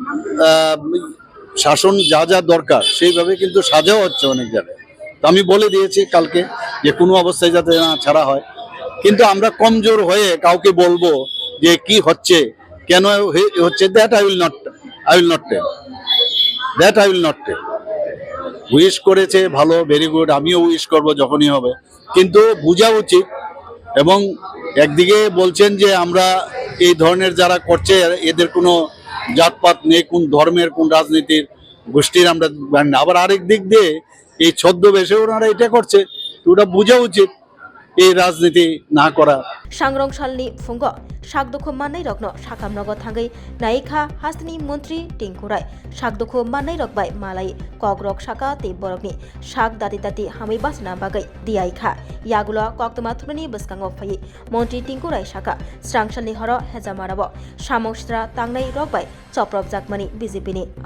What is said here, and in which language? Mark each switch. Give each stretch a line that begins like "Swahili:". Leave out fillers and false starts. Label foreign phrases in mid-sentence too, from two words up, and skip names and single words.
Bangla: শাসন যা দরকার সেইভাবে কিন্তু সাজাও হচ্ছে অনেক জায়গায় তো আমি বলে দিয়েছি কালকে যে কোনো অবস্থায় যাতে না ছাড়া হয় কিন্তু আমরা কমজোর হয়ে কাউকে বলবো যে কি হচ্ছে কেন হচ্ছে
English: that I will not tell
Bangla: উইশ করেছে ভালো
English: very good
Bangla: আমিও উইশ করব যখনই হবে কিন্তু বোঝা উচিত এবং একদিকে বলছেন যে আমরা এই ধরনের যারা করছে এদের কোনো জাতপাত নেই কোন ধর্মের কোন রাজনীতির গোষ্ঠীর আমরা না আবার আরেক দিক দিয়ে এই ছদ্মবেশে ওনারা এটা করছে ওটা বোঝা উচিত এই রাজনীতি না করা
Kok Borok: Swrangchhalni phungo sakdokho manai rokno sakamnogo thangai naikha hastini mantri tingkurai sakdokho manai rok bai malai kogrok saka te borokni sak dati hamai basna bagai diaikha yagulo koktoma thunani bwskango phai mantri tingkurai saka Swrangchalni horo hejamarabo samokstra tangnai rok bai choprop jakmani BJPni